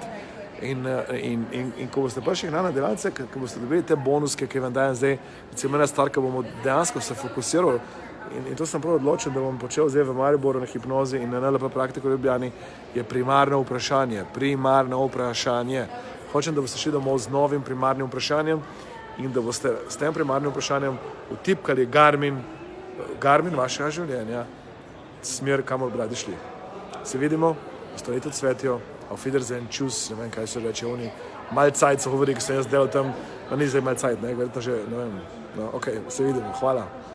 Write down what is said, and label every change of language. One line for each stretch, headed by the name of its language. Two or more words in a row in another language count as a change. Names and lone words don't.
Slovenian: In ko boste prišli na delavce, ko boste dobili te bonuske, ki vam dajem zdaj, recimo ena stvar, ko bomo dejansko se fokusirali, in to sem prav odločen, da bom počel zdaj v Mariboru na hipnozi in na NLP praktiko v Ljubljani, je primarno vprašanje. Hočem, da boste šli domov z novim primarnim vprašanjem in da boste s tem primarnim vprašanjem vtipkali Garmin vašega življenja, smer, kamor bi radi šli. Se vidimo, ostanite v cvetju,
German: auf Wiedersehen, tschüss,
Slovenian: ne vem, kaj se reče, oni mal cajt so govori, ki sem jaz delal tam, pa ni zdaj mal cajt, ne, verjetno že, ne vem, no, ok, se vidimo, hvala.